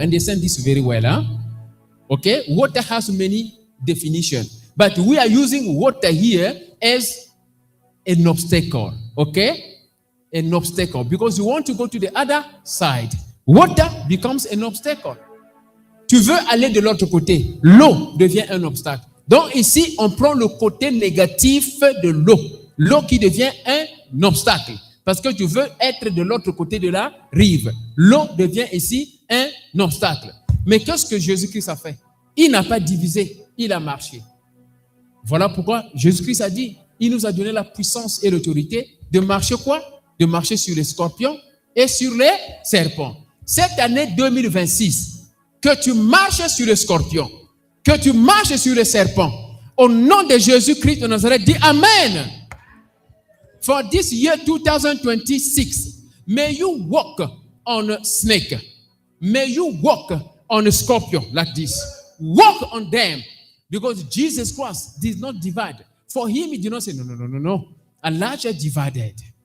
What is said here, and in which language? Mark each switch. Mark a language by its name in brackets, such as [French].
[English] Understand this very well, huh? Okay, water has many definitions, but we are using water here as an obstacle. Okay, an obstacle, because you want to go to the other side. Water becomes an obstacle. [French] Tu veux aller de l'autre côté, l'eau devient un obstacle. Donc ici, on prend le côté négatif de l'eau. L'eau qui devient un obstacle. Parce que tu veux être de l'autre côté de la rive. L'eau devient ici un obstacle. Mais qu'est-ce que Jésus-Christ a fait? Il n'a pas divisé, il a marché. Voilà pourquoi Jésus-Christ a dit, il nous a donné la puissance et l'autorité de marcher quoi? De marcher sur les scorpions et sur les serpents. Cette année 2026, que tu marches sur les scorpions, que tu marches sur les serpents, au nom de Jésus-Christ de Nazareth, dis Amen. [English] For this year 2026, may you walk on a snake. May you walk on a scorpion like this. Walk on them. Because Jesus Christ did not divide. For him, he did not say, no. Elijah divided.